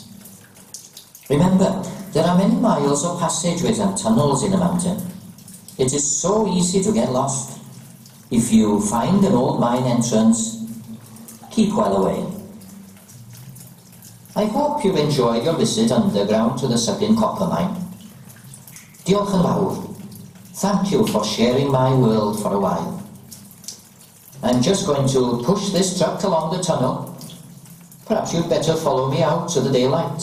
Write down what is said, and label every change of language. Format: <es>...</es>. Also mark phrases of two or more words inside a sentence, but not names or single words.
<en>Remember, there are many miles of passageways and tunnels in a mountain. It is so easy to get lost. If you find an old mine entrance, keep well away. I hope you've enjoyed your visit underground to the Sygun Copper Mine.</en> <cy>Diolch yn fawr.</cy> <en>Thank you for sharing my world for a while. I'm just going to push this truck along the tunnel. Perhaps you'd better follow me out to the daylight.</en>